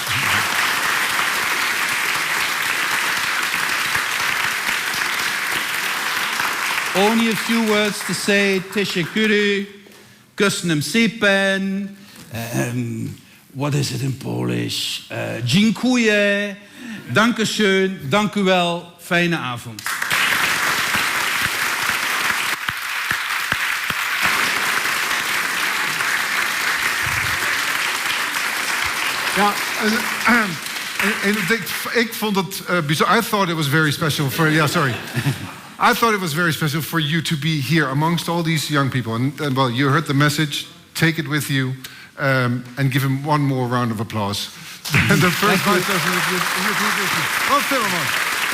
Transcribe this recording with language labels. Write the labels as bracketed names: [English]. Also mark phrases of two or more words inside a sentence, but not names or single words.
[English] Only a few words to say. [Hungarian] Teşekkür, köszönöm szépen. [English] What is it in Polish? [Dutch] Dziękuję, dankeschön, dank u wel, fijne avond. Ja, ik vond het bijzonder. [English] I thought it was very special for. Yeah, sorry. I thought it was very special for you to be here amongst all these young people. And well, you heard the message. Take it with you, and give him one more round of applause. The first vice president of the European Commission, Frans Timmermans.